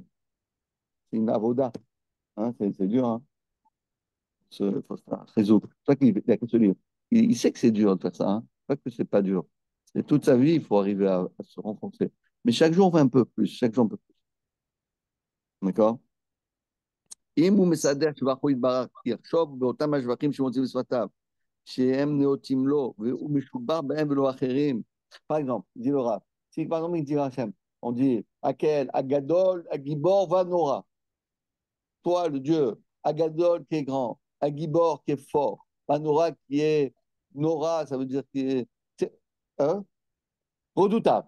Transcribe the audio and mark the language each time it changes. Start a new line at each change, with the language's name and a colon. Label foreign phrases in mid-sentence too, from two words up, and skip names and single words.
French: C'est une avoda. Hein, c'est dur. Hein. Faut se résoudre. C'est pour ça qu'il a que ce livre. Il sait que c'est dur de faire ça. Hein. Pas que c'est pas dur. C'est toute sa vie, il faut arriver à se renforcer. Mais chaque jour, on fait un peu plus. Chaque jour, un peu plus. D'accord?
Hebrew: אם הוא מסדר שבחו יתברך, יחשוב באותם השבחים שמוצאים בשפתיו, שהם נאותים לו, והוא משובח בהם ולא אחרים.
French: Par exemple, dit le Rav, si par exemple il dit Hachem, on dit
Hebrew: הקל, הגדול, הגיבור, והנורא.
French: Toi, le Dieu, Agadol qui est grand, Agibor qui est fort, Vanora qui est Nora, ça veut dire qui est hein, redoutable.